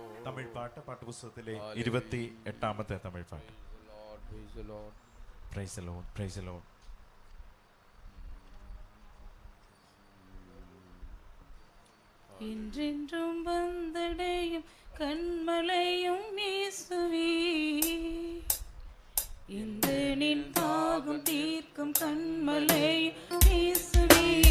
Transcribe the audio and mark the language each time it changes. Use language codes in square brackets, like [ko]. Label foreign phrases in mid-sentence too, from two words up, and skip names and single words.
[ml] തമിഴ് പാട്ട് പാട്ടുപുസ്തകത്തിലെ 28ാമത്തെ തമിഴ് പാട്ട്. [en] Praise the Lord, Praise the Lord. [ta] என்றென்றும் வந்தடையும் கண்மலையும் இயேசுவே, இந்த நின் தாகம் தீர்க்கும் கண்மலையும் இயேசுவே,